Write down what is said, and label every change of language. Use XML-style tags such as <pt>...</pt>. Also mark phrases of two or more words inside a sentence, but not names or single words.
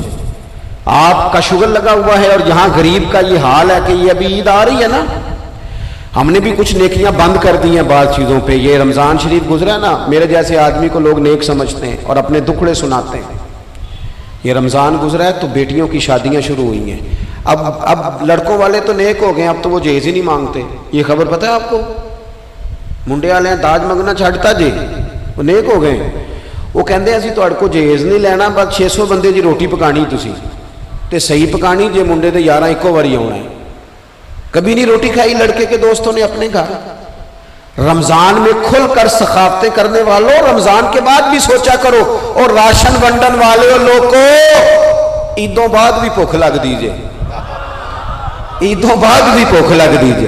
<ur>آپ کا شغل لگا ہوا ہے، اور یہاں غریب کا یہ حال ہے کہ یہ ابھی عید آ رہی ہے نا، ہم نے بھی کچھ نیکیاں بند کر دی ہیں بعض چیزوں پہ۔ یہ رمضان شریف گزرا ہے نا، میرے جیسے آدمی کو لوگ نیک سمجھتے ہیں اور اپنے دکھڑے سناتے ہیں۔ یہ رمضان گزرا ہے تو بیٹیوں کی شادیاں شروع ہوئی ہیں۔ اب لڑکوں والے تو نیک ہو گئے ہیں، اب تو وہ جہیز ہی نہیں مانگتے۔ یہ خبر پتہ ہے آپ کو؟</ur> <pa>منڈے والے داج منگنا چھڈتا جی،</pa> <ur>وہ نیک ہو گئے ہیں۔</ur> <pa>وہ کہندے اسی تہاڈے کو جہیز نہیں لینا، بس 600 بندے دی روٹی پکانی تسی تے صحیح پکانی جے، منڈے دے 11 ایکو واری آنا ہے۔</pa> <ur>کبھی نہیں روٹی کھائی لڑکے کے دوستوں نے اپنے گھر؟ رمضان میں کھل کر سخاوتیں کرنے والوں، رمضان کے بعد بھی سوچا کرو۔</ur> <pa>اور راشن ونڈن والے لوگ کو عیدوں بعد بھی بھوک لگ دیجئے، عیدوں بعد بھی بھوک لگ دیجئے۔</pa>